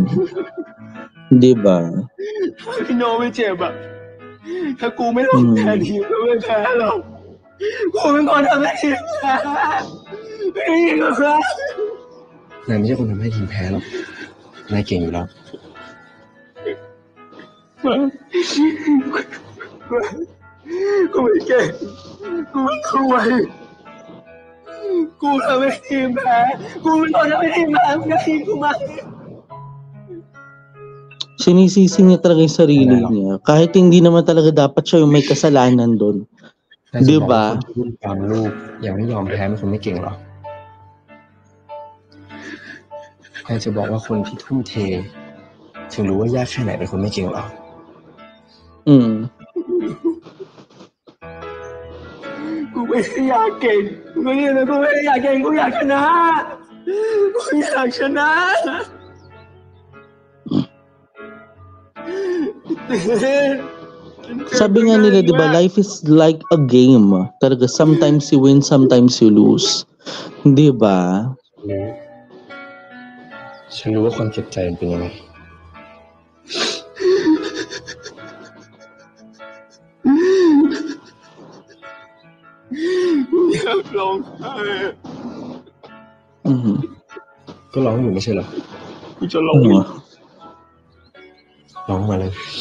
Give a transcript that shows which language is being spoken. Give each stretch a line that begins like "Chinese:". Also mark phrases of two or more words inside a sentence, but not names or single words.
Filipino: 'Di ba?
Thai: พี่โนไม่เจ็บอ่ะถ้ากูไม่ลงแพ้ทีมก็ไม่แพ้หรอกกูเป็นคนทำให้ทีมแพ้ไม่หรอกครับนายไม่ใช่คนทำให้ทีมแพ้หรอกนายเก่งอยู่แล้วกูไม่เก่งกูไม่คุยกูทำให้ทีมแพ้กูเป็นคนทำให้ทีมแพ้ไม่ได้ทีมกูมา
Filipino: Sinisisi niya talaga yung sarili niya. Kahit hindi naman talaga dapat siya yung may kasalanan doon. 'Di ba?
Thai: ตามลูกยังไม่ยอมแพ้เป็นคนไม่เก่งหรอกใครจะบอกว่าคนที่ทุ่มเทถึงรู้ว่ายากแค่ไหนเป็นคนไม่เก่งหรอก กูไม่ได้อยากเก่งกูไม่ได้อยากเก่งกูอยากชนะกูอยากชนะ
Filipino: Sabi nga nila, 'di ba,
English: life is like a game. Talaga, sometimes you win, sometimes you lose.
Filipino: 'Di ba?
Thai: ฉันรู้ว่าความเจ็บใจมันเป็นยังไงอยากร้องไห้ก็ร้องอยู่ไม่ใช่เหรอกูจะร้องร้องมาเลย